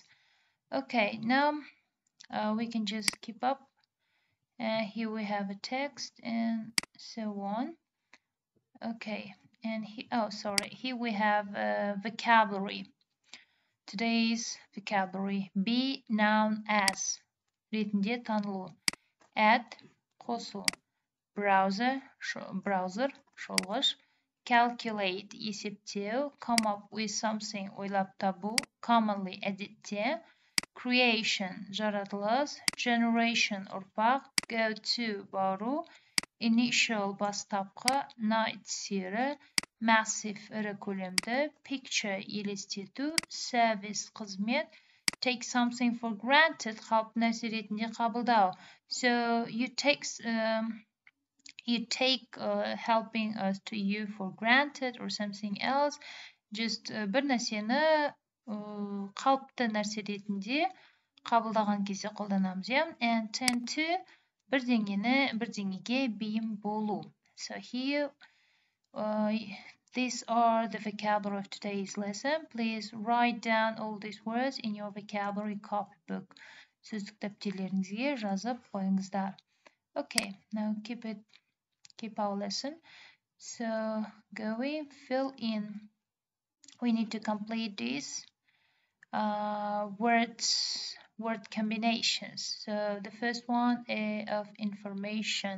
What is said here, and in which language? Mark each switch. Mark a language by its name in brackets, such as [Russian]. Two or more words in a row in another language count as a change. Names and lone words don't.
[English] Okay, now we can just keep up. Here we have a text and so on. Okay, and here we have vocabulary. Today's vocabulary: be, noun, as [Kazakh] ретінде танылу. Add, қосу. Browser, шолғыш. Calculate, есептеу. [English] Come up with something, [Kazakh] ойлап табу. Commonly, әдетте. Creation, жаратылыс. [English] Generation, ұрпақ. Go to, [Kazakh] бару. Initial, бастапқы. Night, сері. Massive, ірі көлемді. Picture, елестету. [English] Service, қызмет. Take something for granted, [Kazakh] қалыпты нәрсе ретінде қабылдау. [English] So you take helping us to you for granted or something else. [Kazakh] Just бір нәрсені қалыпты нәрсе ретінде қабылдаған кезде қолданамыз, иә. [English] And tend to, [Kazakh] бірдеңеге бейім болу. [English] So here these are the vocabulary of today's lesson. Please write down all these words in your vocabulary copybook. [Kazakh] Сөздік дәптерлеріңізге жазып қойыңыздар. [English] Okay, now keep our lesson. So going, fill in. We need to complete these word combinations. So the first one of information.